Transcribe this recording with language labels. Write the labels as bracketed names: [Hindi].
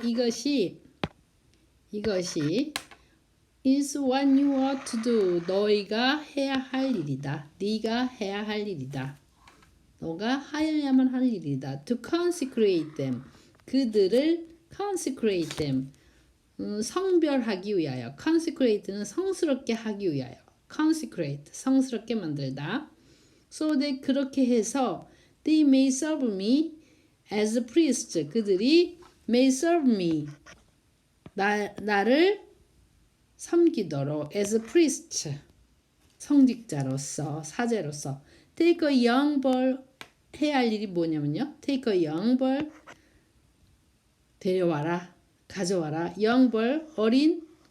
[Korean] 이것이 [English] is what you ought to do. [Korean] 너희가 해야 할 일이다. 네가 해야 할 일이다. 너가 하여야만 할 일이다. [English] To consecrate them. [Korean] 그들을 [English] consecrate them. [Korean] 성별하기 위하여. consecrate는 성스럽게 하기 위하여. consecrate. 성스럽게 만들다. [English] So that [Korean] 그렇게 해서 [English] they may serve me as a priest. [Korean] 그들이 [English] may serve me. [Korean] 나를 섬기도록 [English] as a priest [Korean] 성직자로서 사제로서 [English] take a young bull [Korean] 해야 할 일이 뭐냐면요 [English] take a young bull [Korean] 데려와라 가져와라 [English] young bull [Korean] 어린